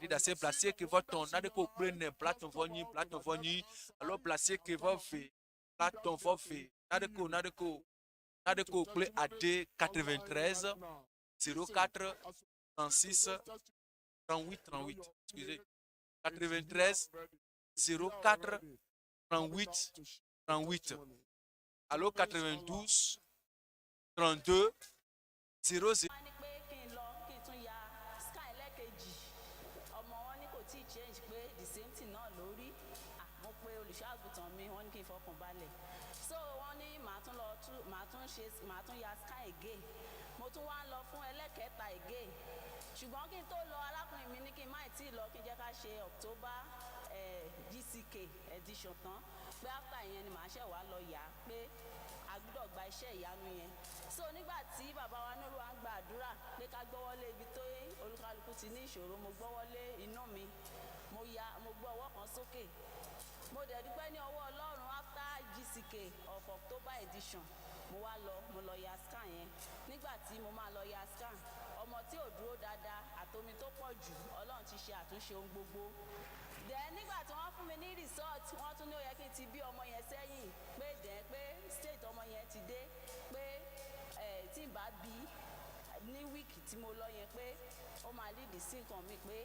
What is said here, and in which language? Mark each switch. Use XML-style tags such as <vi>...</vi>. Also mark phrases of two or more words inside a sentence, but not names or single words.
<ee>ɖase bla 9:30 naɖe ko kple ne bla 9:8 alo bla 9:20 bla 9:20 naɖe ko kple ade 93 04 36 38 excusez 93 04 38 38 alo 92 32 00.</ee> <yo>So wọ́n ní màá tún ya</yo> <en>scan again</en> <yo>mo tún wá ń lọ fún ẹlẹ́kẹ̀ẹ́ta again ṣùgbọ́n kí n tó lọ alákùnrin mi ní kí n má tí ì lọ kí n jẹ́ ká ṣe</yo> <en>October GCK edition</en> <yo>tán pé after ìyẹn ni màá ṣẹ̀ wá lọ yà á pé a gbọ́dọ̀ gba iṣẹ́ ìyanu yẹn so nígbà tí bàbá wa Nuru wa ń gba àdúrà pé ká gbọ́wọ́lé ibi tó olúkálukú ti ní ìṣòro mo gbọ́wọ́lé inú mi mo gbọ́ ọwọ́ kan sókè mo dẹ̀ dúpẹ́ ní ọwọ́ Ọlọ́run</yo> <en>after GCK of October edition</en> <yo>mo lọ ya scan yẹn nígbà tí mo máa lọ ya scan ọmọ tí ò dúró dáadáa àtomi tó pọ̀ jù Ọlọ́run ti ṣe àtúnṣe ohun gbogbo then nígbà tí wọ́n fún mi ní result wọ́n tún ní ó yẹ kí n ti bí ọmọ yẹn sẹ́yìn pé state ọmọ yẹn ti dé pé tí n bá bí ní wíìkì tí mo lọ yẹn pé ó máa lead sí nǹkan mi pé</yo>